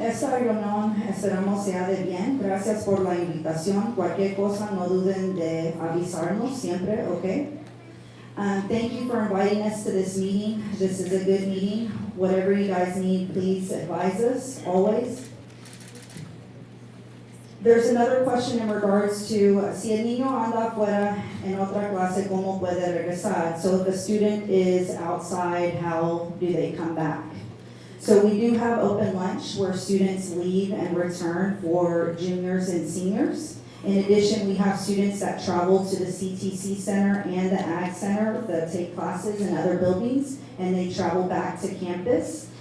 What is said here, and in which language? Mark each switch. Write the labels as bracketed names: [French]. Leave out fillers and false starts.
[Spanish] Esta reunión esperamos sea de bien. Gracias por la invitación. Cualquier cosa no duden de avisarnos siempre, okay? [English] Thank you for inviting us to this meeting. This is a good meeting. Whatever you guys need, please advise us, always. There's another question in regards to [Spanish] si el niño anda afuera en otra clase, ¿cómo puede regresar? [English] So if a student is outside, how do they come back? So we do have open lunch where students leave and return for juniors and seniors. In addition, we have students that travel to the CTC Center and the Ag Center that take classes in other buildings, and they travel back to campus.